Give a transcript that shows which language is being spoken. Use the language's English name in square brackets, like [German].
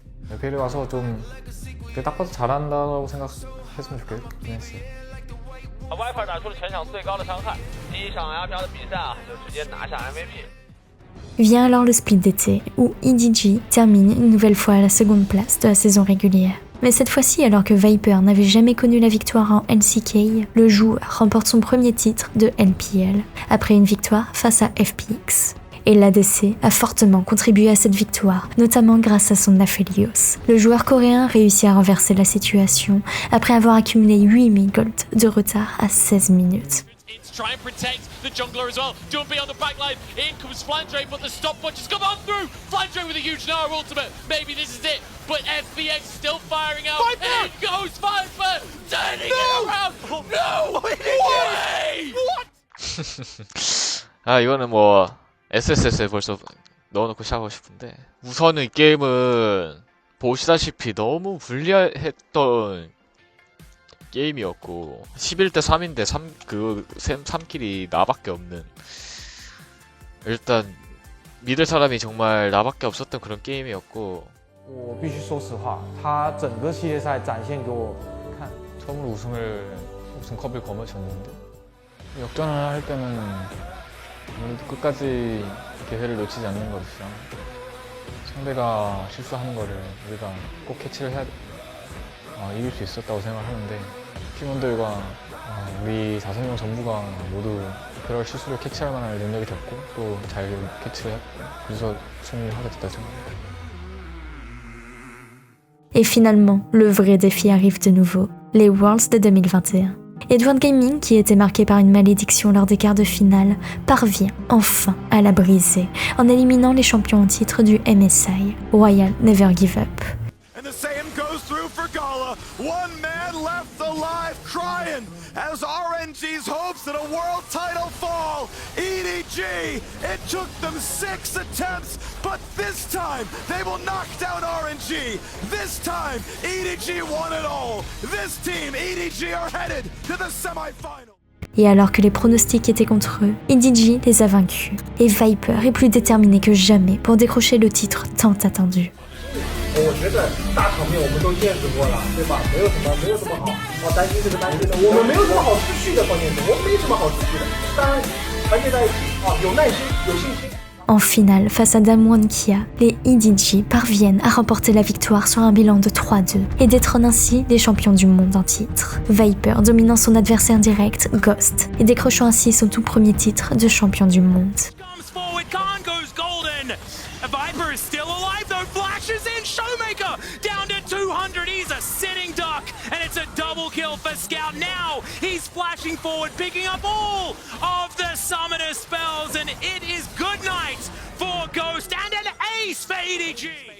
[Korean] LPL에 와서 좀 딱 봐도 잘한다고 생각했으면 좋겠긴 했어요. [Chinese] Viper 打出了全场最高的伤害，第一场 LPL 的比赛就直接拿下 MVP。 [French] Vient alors le split d'été, où EDG termine une nouvelle fois à la seconde place de la saison régulière. Mais cette fois-ci, alors que Viper n'avait jamais connu la victoire en LCK, le joueur remporte son premier titre de LPL, après une victoire face à FPX. Et l'ADC a fortement contribué à cette victoire, notamment grâce à son Aphelios. Le joueur coréen réussit à renverser la situation après avoir accumulé 8000 gold de retard à 16 minutes. [English] try and protect the jungler as well. Jumpy on the back line, in comes Flandre, but the stopwatch has come on through. Flandre with a huge Nara ultimate, maybe this is it, but FBX still firing out. In goes Viper, turning it around. No way! [Korean] 아 이거는 뭐 SSS에 벌써 넣어놓고 시작하고 싶은데, 우선은 이 게임은 보시다시피 너무 불리했던 게임이었고 11대 3인데 3킬이 나밖에 없는, 일단 믿을 사람이 정말 나밖에 없었던 그런 게임이었고. [Chinese] 我必须说实话，他整个系列赛展现给我看。 [Korean] 처음으로 우승컵을 거머쥐었는데, 역전을 할 때는 아무래도 끝까지 기회를 놓치지 않는 것이죠. 상대가 실수하는 거를 우리가 꼭 캐치를 해야 이길 수 있었다고 생각하는데, 팀원들과 우리 5명 전부가 모두 그럴 실수를 캐치할 만한 능력이 됐고 또 잘 캐치를 했고, 그래서 승리를 하게 됐다고 생각합니다. [French] Et finalement, le vrai défi arrive de nouveau, les Worlds de 2021. Edward Gaming, qui était marqué par une malédiction lors des quarts de finale, parvient enfin à la briser en éliminant les champions en titre du MSI, Royal Never Give Up. [English] And the same goes through for Gala. One man left alive crying as RNG's hopes at a world title fall. EDG, it took them 6 attempts, but this time they will knock down RNG. This time, EDG won it all. This team, EDG, are headed to the semi-final. [French] Et alors que les pronostics étaient contre eux, EDG les a vaincus. Et Viper est plus déterminé que jamais pour décrocher le titre tant attendu. [Chinese] 我觉得大场面我们都见识过了，对吧？没有什么好担心这个担心的。我们没有什么好失去的，关键是我们没什么好失去的。当然，团结在一起有耐心，有信心。 [French] En finale, face à Damwon Kia, les EDG parviennent à remporter la victoire sur un bilan de 3-2 et détrônent ainsi les champions du monde en titre. Viper dominant son adversaire direct, Ghost, et décrochant ainsi son tout premier titre de champion du monde. [English] Viper is still alive though, flashes in, Showmaker down to 200, he's a sitting duck, and it's a double kill for Scout. Now he's flashing forward, picking up all of the summoner spells, and it is good night for Ghost and an ace for EDG.